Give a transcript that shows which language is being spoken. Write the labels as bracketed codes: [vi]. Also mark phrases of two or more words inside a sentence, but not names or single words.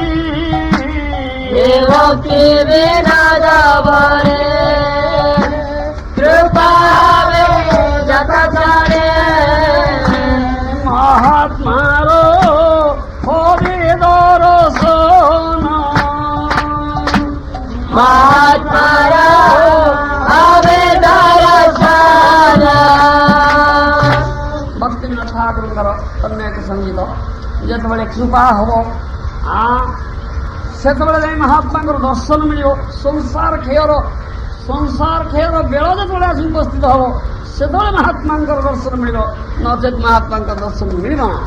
[bn] এ ভক্তি বিনোদ ভরে কৃপা হবে যতক্ষণে মহাত্মার হবে দর্শন মহাত্মার হবে দর্শন [or] ଭକ୍ତିବିନୋଦ ଠାକୁରଙ୍କର ଅନ୍ୟ ଏକ ସଙ୍ଗୀତ ଯେତେବେଳେ କୃପା ହେବ ସେତେବେଳେ ଯାଇ ମହାତ୍ମାଙ୍କର ଦର୍ଶନ ମିଳିବ। ସଂସାର କ୍ଷୟର ବେଳ ଯେତେବେଳେ ଆସି ଉପସ୍ଥିତ ହେବ ସେତେବେଳେ ମହାତ୍ମାଙ୍କର ଦର୍ଶନ ମିଳିବ, ନଚେତ୍ ମହାତ୍ମାଙ୍କର ଦର୍ଶନ ମିଳିବ ନା।